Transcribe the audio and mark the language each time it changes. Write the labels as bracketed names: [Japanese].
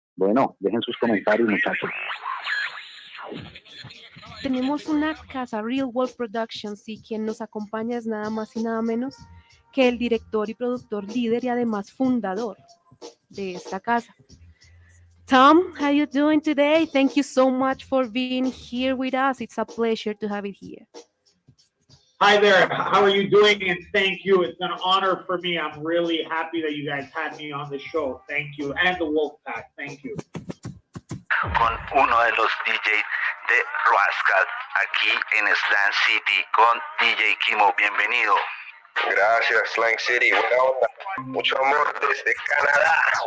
[Spanish] Bueno, dejen sus comentarios, muchachos. Tenemos una casa, Real World Productions, y quien nos acompaña es nada más y nada menos que el director y productor líder y además fundador de esta casa. [English] Tom, how you doing today? Thank you so much for being here with us. It's a pleasure to have it here. Hi there, how are you doing? And thank you. It's an honor for me. I'm really happy that you guys had me on the show. Thank you. And the Wolfpack. Thank you. [Spanish] Con uno de los DJs de Rascal aquí en Slang City con DJ Kimo. Bienvenido. Gracias, Slang City. Buena onda. Mucho amor desde Canadá.